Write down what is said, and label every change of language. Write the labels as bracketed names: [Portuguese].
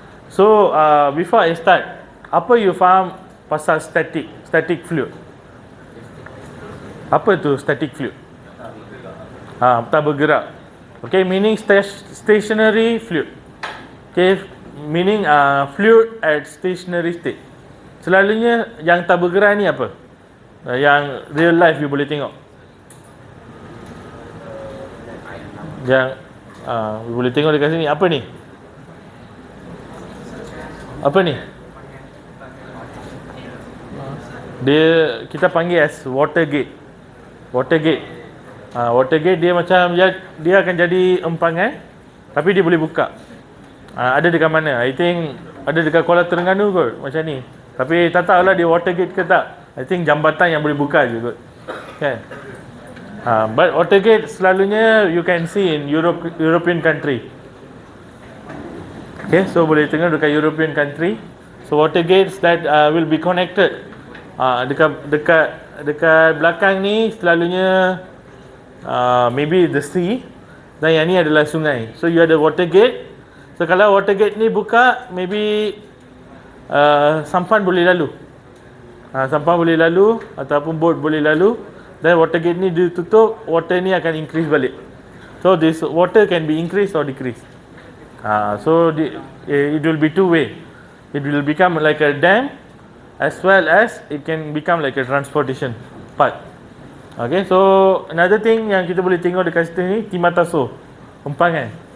[English] So before I start, [Malay] apa you faham pasal [English] static fluid? [Malay] Apa tu static fluid? Tak bergerak. [English] Okay, meaning stationary fluid. Okay, meaning fluid at stationary state. [Malay] Selalunya yang tak bergerak ni apa? Yang real life you boleh tengok. Yang boleh tengok dekat sini. Apa ni? Apa ni? Dia kita panggil as water gate. Water gate dia macam dia akan jadi empangan tapi dia boleh buka. Ada dekat mana? [English] I think [Malay] ada dekat Kuala Terengganu kot macam ni. Tapi tak tahulah dia water gate ke tak. [English] I think [Malay] jambatan yang boleh buka je kot. Kan? [English] But water gate selalunya you can see in European country. Okay, so [Malay] boleh tengok dekat [English] European country. So water gates that will be connected. [Malay] Dekat belakang ni selalunya [English] maybe the sea, [Malay] dan yang ni adalah sungai. So you ada water gate. So kalau water gate ni buka, maybe sampan boleh lalu. Sampan boleh lalu ataupun boat boleh lalu. Dan water gate ni ditutup, water ni akan increase balik. [English] So this water can be increased or decreased. So it will be two way. It will become like a dam, as well as it can become like a transportation part. Okay, so another thing [Malay] yang kita boleh tengok dekat situ ni, timataso, empangan.